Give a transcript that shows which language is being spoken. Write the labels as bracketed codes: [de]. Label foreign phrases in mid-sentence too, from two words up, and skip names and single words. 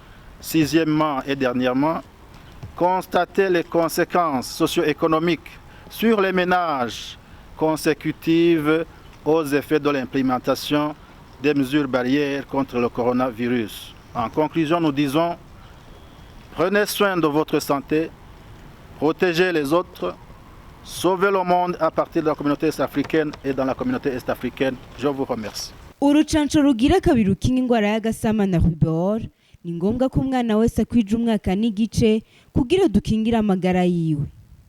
[fr] 6e et dernièrement, constater les conséquences socio-économiques sur les ménages consécutives aux effets de l'implémentation des mesures barrières contre le coronavirus. En conclusion, nous disons, prenez soin de votre santé, protégez les autres, sauvez le monde à partir de la communauté est-africaine et dans la communauté est-africaine. Je vous remercie. [rn] Urucanco rugira kabiri rukinga ingwara y'agasama na rubor ni ngombwa ko umwana wese akwije umwaka n'igice kugira dukingire amagara yiwe.